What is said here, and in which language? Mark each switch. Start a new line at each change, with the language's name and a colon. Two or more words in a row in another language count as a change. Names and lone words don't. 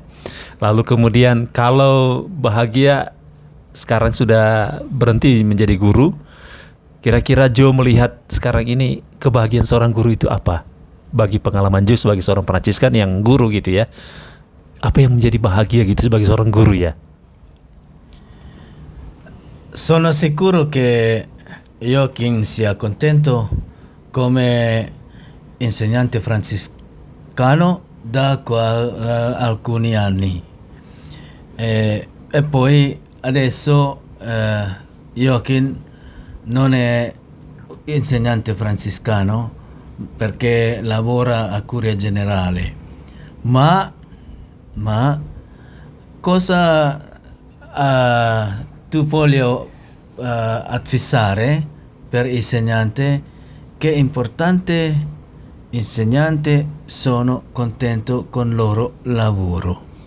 Indonesian: Lalu kemudian kalau bahagia sekarang sudah berhenti menjadi guru, kira-kira Jo melihat sekarang ini kebahagiaan seorang guru itu apa? Bagi pengalaman Jo sebagai seorang Fransiskan yang guru gitu ya. Apa yang menjadi bahagia gitu sebagai seorang guru ya?
Italian: Sono sicuro che Joachim sia contento come insegnante francescano da alcuni anni. E poi adesso Joachim non è insegnante francescano perché lavora a Curia Generale, ma cosa tu voglio avvisare per insegnante che è importante insegnante sono contento con loro lavoro.